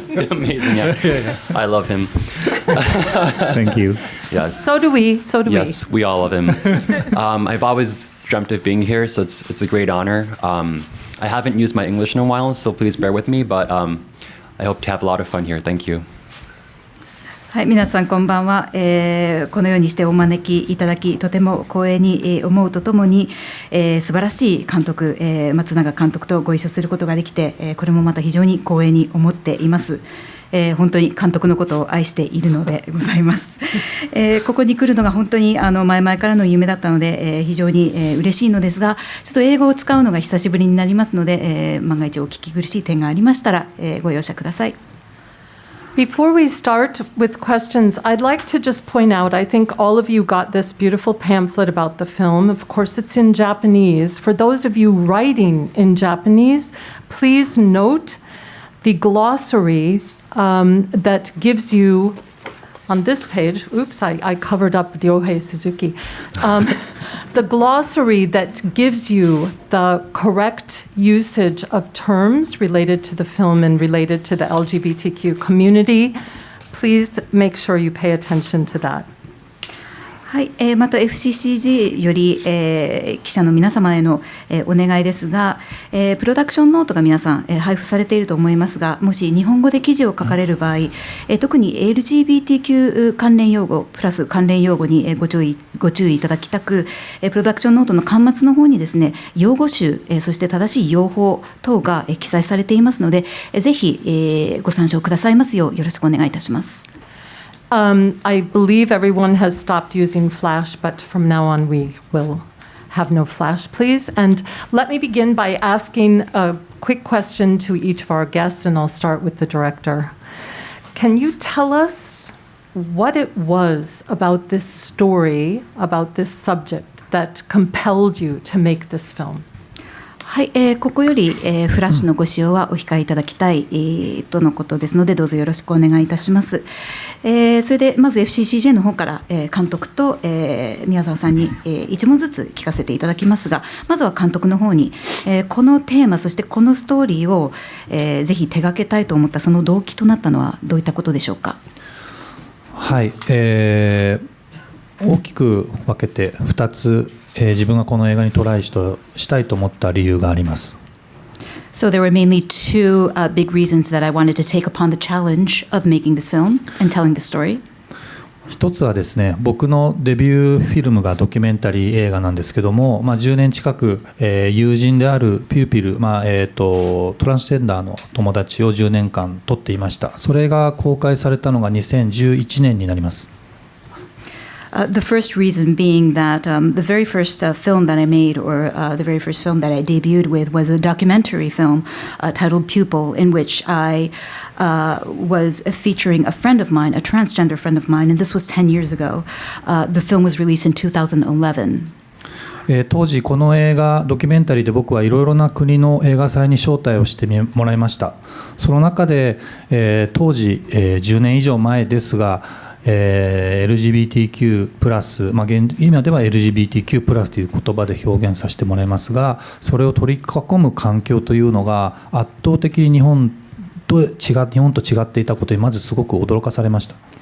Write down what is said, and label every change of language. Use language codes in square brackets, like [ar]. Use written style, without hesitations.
[en] Amazing, yeah. I love him. Thank you. Yes. So do we. Yes, we all love him. I've always dreamt of being here, so it's a great honor. I haven't used my English in a while, so please bear with me, but I hope to have a lot of fun here. Thank you. [ja] はい、皆さんこんばんは。このようにしてお招きいただきとても光栄に思うとともに、素晴らしい監督、松永監督とご一緒することができて、これもまた非常に光栄に思っています。本当に監督のことを愛しているのでございます。ここに来るのが本当に前々からの夢だったので、非常に嬉しいのですが、ちょっと英語を使うのが久しぶりになりますので、万が一お聞き苦しい点がありましたら、ご容赦ください。 [en] Before we start with questions, I'd like to just point out, I think all of you got this beautiful pamphlet about the film. Of course, it's in Japanese. For those of you writing in Japanese, please note the glossary that gives you, on this page, oops, I covered up Ryohei Suzuki, the glossary that gives you the correct usage of terms related to the film and related to the LGBTQ community. Please make sure you pay attention to that. [ja] はい、また FCCG より、記者の皆様への、お願いですが、プロダクションノートが皆さん、配布されていると思いますが、もし日本語で記事を書かれる場合、特に LGBTQ 関連用語プラス関連用語に、ご注意いただきたく、プロダクションノートの端末の方にですね、用語集、そして正しい用法等が、記載されていますので、ぜひ、ご参照くださいますようよろしくお願いいたします。 [en] I believe everyone has stopped using Flash, but from now on we will have no Flash, please. And let me begin by asking a quick question to each of our guests, and I'll start with the director. Can you tell us what it was about this story, about this subject, that compelled you to make this film? [ja] はい、ここより、フラッシュのご使用はお控えいただきたい、とのことですので、どうぞよろしくお願いいたします。それでまず FCCJ の方から、監督と、宮沢さんに、一問ずつ聞かせていただきますが、まずは監督の方に、このテーマそしてこのストーリーを、ぜひ手掛けたいと思ったその動機となったのはどういったことでしょうか。はい、大きく分けて2つ、自分がこの映画にトライしたいと思った理由があります。 [en] So there were mainly two big reasons that I wanted to take upon the challenge of making this film and telling the story. [ja] 一つはですね、僕のデビューフィルムがドキュメンタリー映画なんですけども、10年近く、友人であるピューピル、トランスジェンダーの友達を10年間撮っていました。それが公開されたのが2011年になります。 [en] The first reason being that the very first film that I made, or the very first film that I debuted with, was a documentary film titled Pupil, in which I was featuring a friend of mine, a transgender friend of mine, and this was 10 years ago. The film was released in 2011. [ja] 当時この映画ドキュメンタリーで僕はいろいろな国の映画祭に招待をしてもらいました。その中で、当時、10年以上前ですがLGBTQ+、今では LGBTQ+ という言葉で表現させてもらいますが、それを取り囲む環境というのが圧倒的に日本と違っていたことにまずすごく驚かされました。